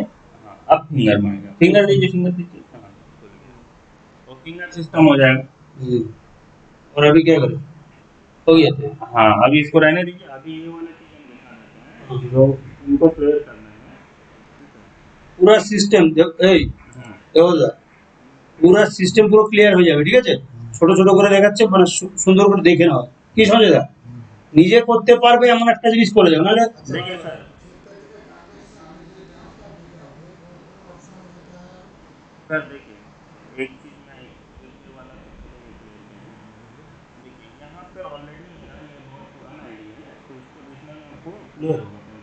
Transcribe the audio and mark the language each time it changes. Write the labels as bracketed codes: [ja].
[hi] हाँ अब फिंगर मांगेगा, फिंगर दीजिए, फिंगर दीजिए। हाँ तो फिंगर सिस्टम हो जाएगा। और अभी क्या करें, हो गया था। हाँ अभी इसको रहने दीजिए, अभी ये वाला चीज हम दिखा देते हैं जो इनको क्लियर करना है। पूरा सिस्टम [bn] দেখো দা, পুরা সিস্টেম পুরো ক্লিয়ার হয়ে যাবে, ঠিক আছে। ছোট ছোট করে দেখাচ্ছে, মানে সুন্দর করে দেখে নাও কি সঞ্জয় দা, নিজে করতে পারবে এমন একটা জিনিস করে যাও, নাহলে [hi] देखिए सर, सर देखिए एक चीज मैं ये वाला तो चलो ये clear किया। देखिए यहाँ पे ऑलरेडी मेरा ये बहुत पुराना आईडी है तो इसको देखने में आपको क्लियर होगा कौन सा।